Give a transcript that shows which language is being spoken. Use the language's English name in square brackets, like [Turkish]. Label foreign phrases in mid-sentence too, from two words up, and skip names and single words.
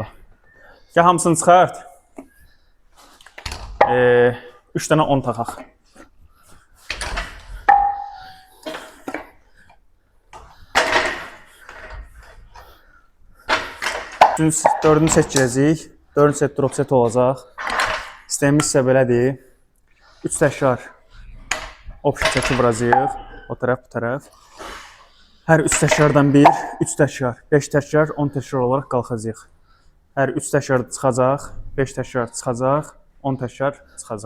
[Azerbaijani] Gəl hamısını çıxart. 3 dənə 10 taxaq. Dördünü set girəcəyik. 4 set [English] drop set [Azerbaijani] olacaq. İstəyimiz isə belədir. 3 təkrar option çəki vuracağıq. O tərəf, bu tərəf. Hər 3 təkrardan 1, 3 təkrar, 5 təkrar, 10 təkrar olaraq qalxacağıq. Hər 3 təkrar çıxacaq, 5 təkrar çıxacaq, 10 təkrar çıxacaq.